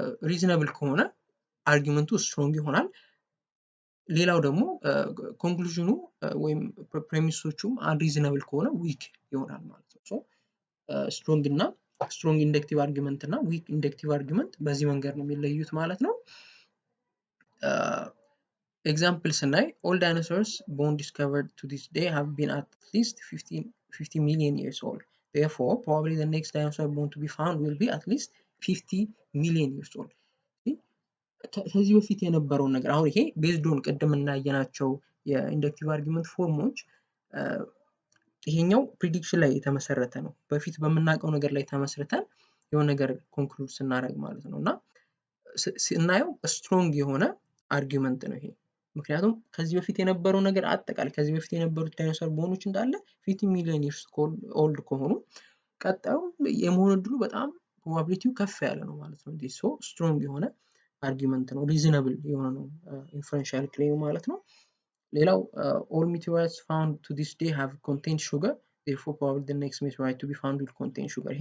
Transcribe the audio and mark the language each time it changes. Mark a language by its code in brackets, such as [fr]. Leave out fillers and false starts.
[am] ሪዝነብል ከሆነ አርጊመንቱ ስትሮንግ ይሆናል። ሌላው ደግሞ ኮንክሉዥኑ ወይም ፕሬሚሶቹም አንሪዝነብል ከሆነ ዊክ ይሆናል ማለት ነው። ሶ ስትሮንግ ኢንደክቲቭ አርጊመንት እና ዊክ ኢንደክቲቭ አርጊመንት በዚህ መንገድ ነው የሚለዩት ማለት ነው። ኤግዛምፕል ስናይ [en] all dinosaurs bone discovered to this day have been at least 50 million years old. Therefore, probably the next dinosaur bone to be found will be at least 50 million years old. [am] ከዚህ በፊት የነበረውን ነገር አሁን ይሄ ቤዝድ ኦን ቅድም እናየናቸው የኢንደክቲቭ አርጊመንት ፎርሞች ይሄኛው ፕሪዲክሽን ላይ የተመሰረተ ነው። በፊት በምናውቀው ነገር ላይ ተመስርተን የሆነ ነገር ኮንክሉድ ስናደርግ ማለት ነው። እና ስናየው ስትሮንግ የሆነ አርጊመንት ነው ይሄ። ምክንያቱም ከዚህ በፊት የነበረው ነገር አጠቃላይ ከዚህ በፊት የነበሩት ዳይኖሰር ቦኖች እንዳለ 50 ሚሊዮን ይርስ ኦልድ ከሆኑ ቀጣዩ የመሆን እድሉ በጣም ፕሮባቢሊቲው ከፍ ያለ ነው ማለት ነው። ዲስ ሶ ስትሮንግ የሆነ አርጊመንት ነው፣ ሪዝነብል የሆነ ነው ኢንፈረንሻል ክሌም ማለት ነው። ሌላው [en] all meteorites found to this day have contained sugar, therefore probably the next meteorite to be found will contain sugar.